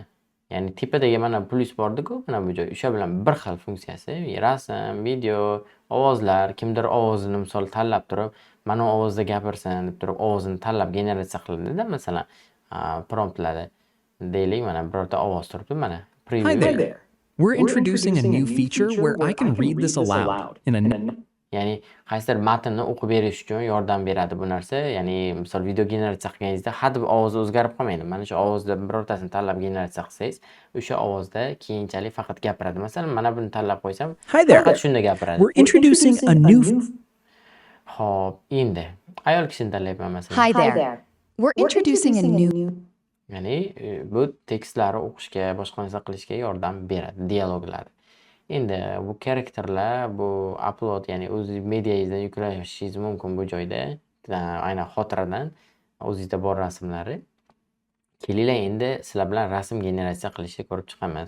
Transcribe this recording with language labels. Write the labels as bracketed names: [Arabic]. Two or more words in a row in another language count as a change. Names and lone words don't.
[Uzbek] Ya'ni tepadagi mana plus bor-ku, mana bu joy. O'sha bilan bir xil funksiyasi, rasm, video, ovozlar, kimdir ovozini misol tanlab turib, mana ovozda gapirsin deb turib, ovozini tanlab generatsiya qiladi-da, masalan, promptlarda. Deylik, mana birorta ovoz turibdi, mana. [English] Hi there. We're introducing a new feature where I can read this aloud in a [Uzbek] ya'ni qaysidir matnni o'qib berish uchun yordam beradi bu narsa. Ya'ni misol video generatsiya qilganingizda hadeb ovozi o'zgarib qolmaydi. Mana shu ovozda birortasini tanlab generatsiya qilsangiz, o'sha ovozda keyinchalik faqat gapiradi. Masalan, mana buni tanlab qo'ysam, faqat shunda gapiradi. [English] We're introducing a new [Uzbek] Hop, endi ayol kishini tanlayman masalan. [English] Hi there. We're introducing a new [Uzbek] Ya'ni bu tekstlarni o'qishga, boshqa narsa qilishga yordam beradi, dialoglar. Endi bu karakterlar, bu upload, ya'ni o'z mediangizdan yuklashingiz mumkin bu joyda. Aynan xotiradan o'zingizda bor rasmlari. Kelinglar endi sizlar bilan rasm generatsiya qilishni ko'rib chiqamiz.